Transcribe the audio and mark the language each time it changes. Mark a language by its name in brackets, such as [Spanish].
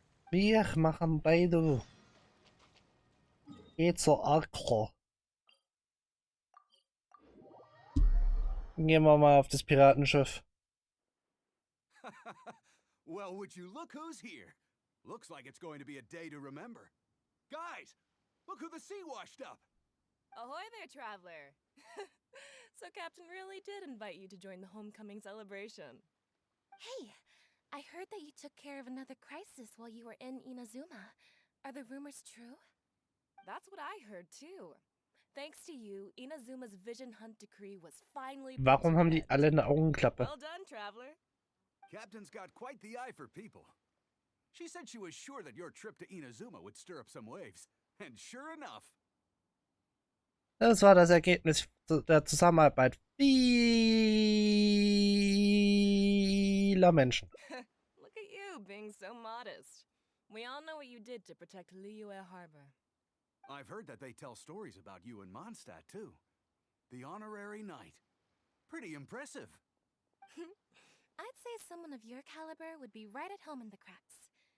[German] Wir machen Beidou. Geht zur Acker. Gehen wir mal auf das Piratenschiff. [English] Well, would you look who's here? Looks like it's going to be a day to remember. Guys, look who the sea washed up. Ahoy there, traveler. So Captain really did invite you to join the homecoming celebration. Hey, I heard that you took care of another crisis while you were in Inazuma. Are the rumors true? That's what I heard too. Thanks to you, Inazuma's Vision Hunt decree was finally put [German] Warum [English] to [German] haben die [English] bed. [German] alle eine Augenklappe? [English] Well done, traveler. Captain's got quite the eye for people. She said she was sure that your trip to Inazuma would stir up some waves. And sure enough. [German] Das war das Ergebnis der Zusammenarbeit vieler Menschen. [English] Look at you being so modest. We all know what you did to protect Liyue Harbor. I've heard that they tell stories about you in Mondstadt, too. The honorary knight. Pretty impressive. I'd say someone of your caliber would be right at home in the cracks.